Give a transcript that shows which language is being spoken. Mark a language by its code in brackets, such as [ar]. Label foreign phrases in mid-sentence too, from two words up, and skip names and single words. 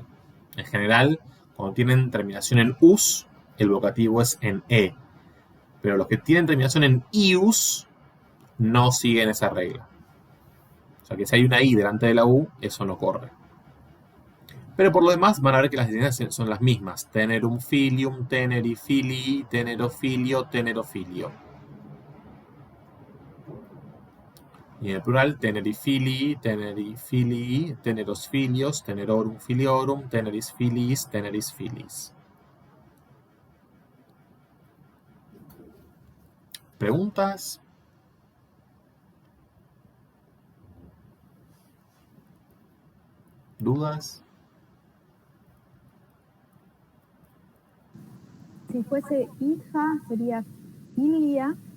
[es] En general, cuando tienen terminación en us, el vocativo es en e. Pero los que tienen terminación en ius no siguen esa regla. O sea que si hay una i delante de la u, eso no corre. Pero por lo demás van a ver que las designaciones son las mismas. [la] Tenerum filium, teneri filii, tenerofilio, tenerofilio. [es] Y en el plural, [la] teneri filii, teneros filios, tenerorum filiorum, teneris filiis, teneris filis. [es] ¿Preguntas? ¿Dudas? Si fuese hija, sería filia.